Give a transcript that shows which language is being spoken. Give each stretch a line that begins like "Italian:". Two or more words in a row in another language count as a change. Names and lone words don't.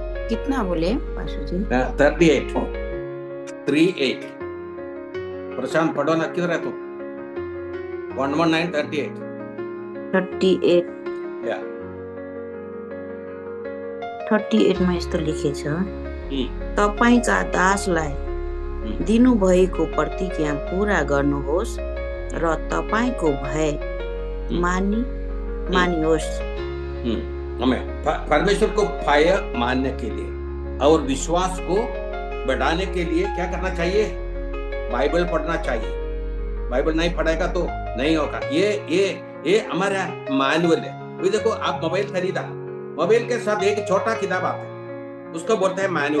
Hindi: कितना बोले पाशु जी? 38 प्रशांत पढ़ो ना, किधर है तू? 119:38
Nepali: 38मा यस्तो लेखेछ, तपाईका दासलाई दिनुभएको प्रतिज्ञा पूरा गर्नुहोस् र तपाईको भय मानियोस्।
Hindi: हमें परमेश्वर को भय मानने के लिए और विश्वास को बढ़ाने के लिए क्या करना चाहिए? बाइबल पढ़ना चाहिए। बाइबल नहीं पढ़ेगा तो नहीं होगा। ये हमारा मैनुअल है। अभी देखो, आप मोबाइल खरीदा, मोबाइल के साथ एक छोटा किताब आता है, उसको बोलते हैं मैनुअल।